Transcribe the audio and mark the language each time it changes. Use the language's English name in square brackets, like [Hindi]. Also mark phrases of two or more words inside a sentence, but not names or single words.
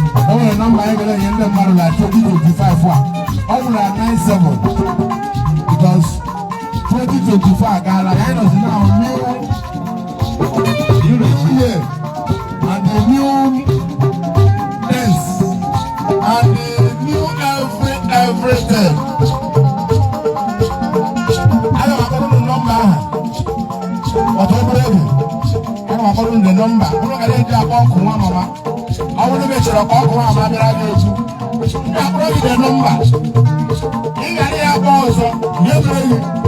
[Igbo] O nwere nọmba anyị gara enye ndị mmadụ na twenty twenty-five a. Ọ bụ na nine seven. Because twenty twenty-four agaala. [English] Anyị nọzi na new, new year and the new things and the new every, everything. [Igbo] Ana m akpọrọ unu nọmba ahụ. Ọtọ obere egwu. Ana m akpọrọ unu [English] the number. [Igbo] Unu gara eji akpọ ọkụ nwa mama. Ọ bụrụ na ị chọrọ ka ọkụ nwa mama bịara gị otu, m ga-akpọrọ gị [English] the number. [Igbo] Ị gara ya akpọ ọzọ, nye m enyi.